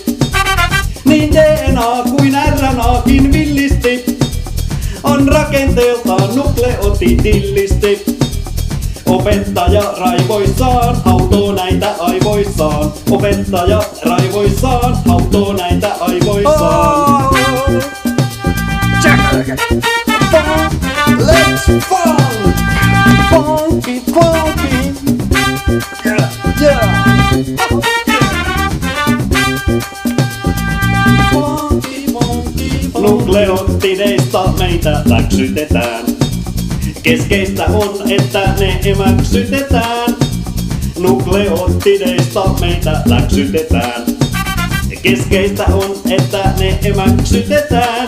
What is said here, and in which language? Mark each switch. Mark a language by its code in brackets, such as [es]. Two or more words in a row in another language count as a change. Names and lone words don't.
[fi] Niin DNA kuin RNAkin villisti on rakenteeltaan nukleotidillisti. Opettaja raivoissaan autoo näitä aivoissaan. Opettaja raivoissaan autoo näitä aivoissaan. [en] Let's fun! Funky, funky, yeah, yeah. Funky, funky, funky. [fi] Nukleotideista meitä läksytetään. Keskeistä on, että ne emäksytetään. Nukleotideista meitä läksytetään. Keskeistä on, että ne emäksytetään.